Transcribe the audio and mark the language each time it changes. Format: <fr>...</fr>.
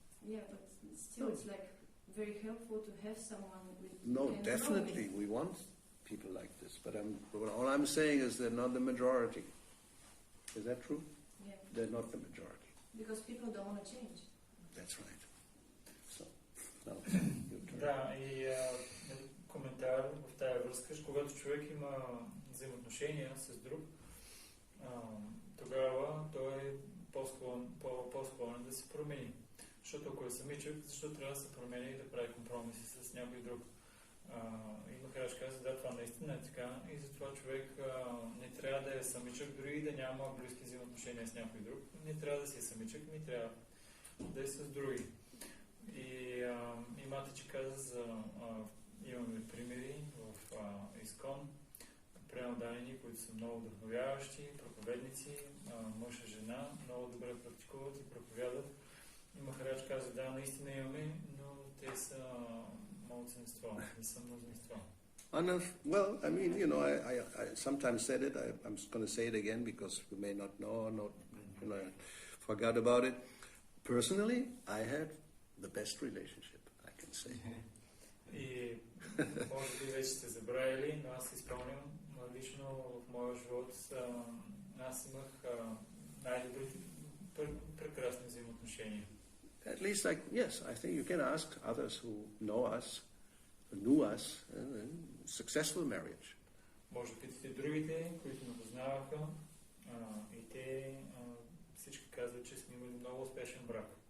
<en>Yeah, but still, it's very helpful to have someone with. No, definitely, we want people like this. But all I'm saying is they're not the majority. Is that true? Yeah. They're not the majority. Because people don't want to change. That's right. So, now, your turn.</en> <bg>Да, и коментар в тая връзка, когато човек има взаимоотношения с друг, тогава той е по-склонен да се промени. Защото ако е самичък, защо трябва да се промени и да прави компромиси с някой друг? И Махарадж каза, да, това наистина е така, и затова човек не трябва да е самичък, дори и да няма близки взаимоотношения с някой друг. Не трябва да си е самичък, не трябва да е с други. И Матаджи каза, имаме примери в Искон, пренаданени, които са много вдъхновяващи, проповедници, мъж и жена, много добре практикуват и проповядат. И Махарадж каза, да, наистина имаме, но те са малцинство, не са мнозинство.</bg> <en>Well, I mean, you know, I sometimes said it. I'm going to say it again because you may not know or not, you know, I forgot about it. Personally, I had the best relationship, I can say.</en> <bg>И може би вече сте забравили, но аз си спомням лично в моя живот, аз имах най-добрите, прекрасни взаимоотношения.</bg> <en>At least, yes, I think you can ask others who know us, who knew us, successful marriage.</en> <bg>Може да питате другите, които ме познаваха, и те всички казват, че сме имали много успешен брак.</bg>